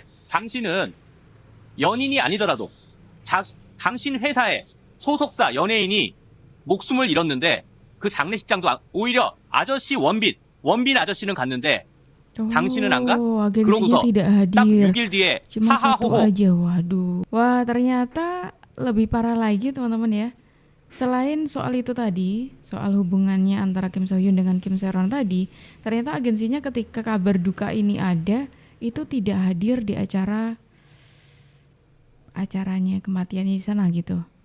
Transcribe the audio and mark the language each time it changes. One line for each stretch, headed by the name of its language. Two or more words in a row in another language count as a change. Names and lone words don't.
Korean: 당신은 연인이 아니더라도 당신 회사의 소속사 연예인이 목숨을 잃었는데 그 장례식장도 오히려 아저씨 원빈 아저씨는 갔는데 당신은 안 가?
Indonesian: Agensinya
Korean: 그러고서
Indonesian: tidak
Korean: 딱
Indonesian: hadir.
Korean: 6일 뒤에
Indonesian: Cuma satu
Korean: 하하호호
Indonesian: aja, waduh. Wah, ternyata lebih parah lagi teman-teman ya. Selain soal itu tadi, soal hubungannya antara Kim So Hyun dengan Kim Seon tadi, ternyata agensinya ketika kabar duka ini ada, itu tidak hadir di acaranya kematiannya di sana gitu.